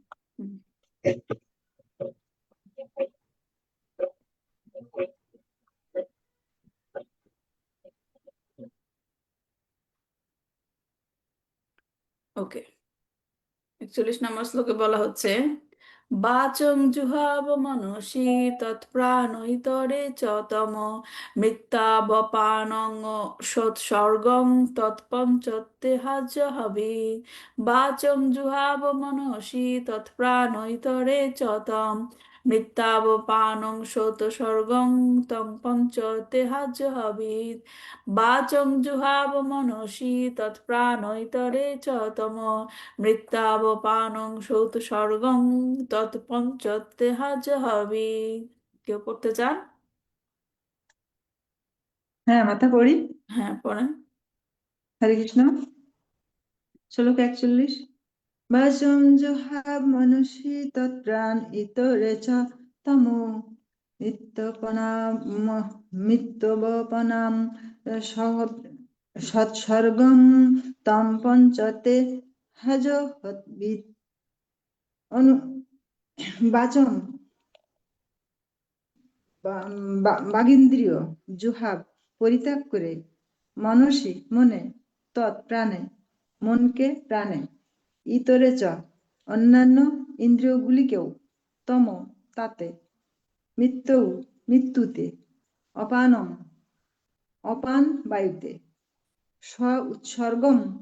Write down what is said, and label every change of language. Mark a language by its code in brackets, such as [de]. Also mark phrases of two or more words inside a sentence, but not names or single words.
[bn] ওকে, 41 নম্বর শ্লোকে বলা হচ্ছে, [sa] বাচং জুহাব মনসি তৎপ্রাণৈতরে চ তম মৃত্যাবপানং সৎসর্গং তৎপঞ্চত্যহাজহবি। বাচং জুহাব মনসি তৎপ্রাণৈতরে চ তম মৃত্যাবপানং সৎসর্গং তং পঞ্চত্যহাজহবি। বাচং জুহাব মনসি তৎপ্রাণৈতরে চ তম মৃত্যাবপানং সৌত স্বর্গং তৎপঞ্চত্যহাজহবি। [bn] কেউ পড়তে চান? হ্যাঁ মাতা, পড়ি। হ্যাঁ, পড়েন। হরে কৃষ্ণ। শ্লোক 41। [sa] বাচং জুহাব মনুষী তৎপ্রাণ ইতরে চ তমো মিত্যবপনাম সৎসর্গম তম পঞ্চতে হযবিদ। [bn] অনু বাচং বাগিন্দ্রিয়, জুহাব পরিত্যাগ করে, মনসি মনে, তৎ প্রাণে মনকে প্রাণে, ইতরে চ অন্যান্য ইন্দ্রিয়গুলিকেও, তম তাতে, মৃত্যু মৃত্যুতে, অপানম অপান বায়ুতে, স্ব উৎসর্গম